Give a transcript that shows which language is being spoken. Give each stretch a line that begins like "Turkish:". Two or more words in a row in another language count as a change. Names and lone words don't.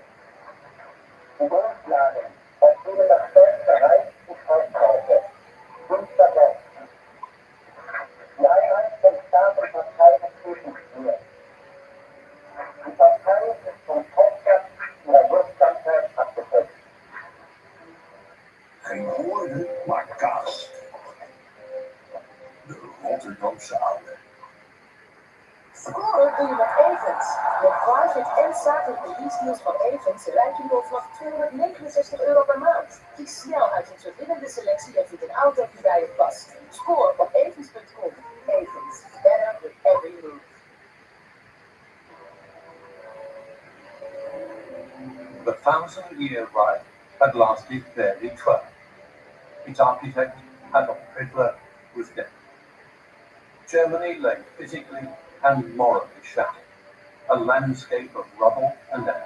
German: Die Grundlagen, auf denen das Deutsche Reich sich aufbaute, sind vergessen. Die Einheit von Staat und Partei dazwischen steht. Die Partei ist vom Fortschritt ihrer Wirksamkeit abgedeckt.
Dutch: Geen woorden, maar kaas. De Rotterdamse oude. Scoren doe je met Evans. Met private en zakelijke leasedeals van Evans rijd je door vanaf €269 per maand. Kies snel uit een verwinnende selectie en vind een auto die bij je past. Score op evans.com.
English: Evans, better with every move. The 1,000-year ride had lasted barely 12. Its architect, Adolf Hitler, was dead. Germany lay physically and morally shattered, a landscape of rubble and ash.